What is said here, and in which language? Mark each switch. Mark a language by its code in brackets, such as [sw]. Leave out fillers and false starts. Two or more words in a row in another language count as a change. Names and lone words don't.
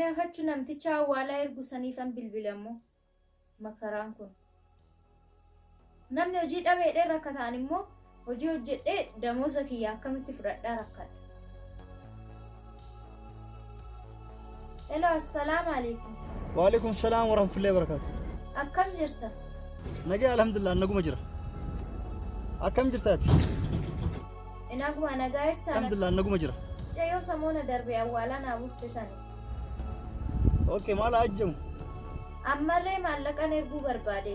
[om] Akkamitti namticha awwaalaa ergu saniifan bilbilammoo makaraan kun. Namni hojii dhabeedhee rakkataan immoo hojii hojjedhee damooza kiyya akkamitti fudhadhaa rakkadha. [ar] Hello, السلام عليكم. وعليكم السلام ورحمة الله وبركاته. [om] Akkam jirta? Nagaa alhamdulillah naguma jira. Akkam jirtaati? Inaguma nagaa jirta? Alhamdulillah naguma jira. Jayo samoona darbe awwaalaa naa buuste sani. Okay, maal ajjamu? Ammallee maallaqan erguu barbaade.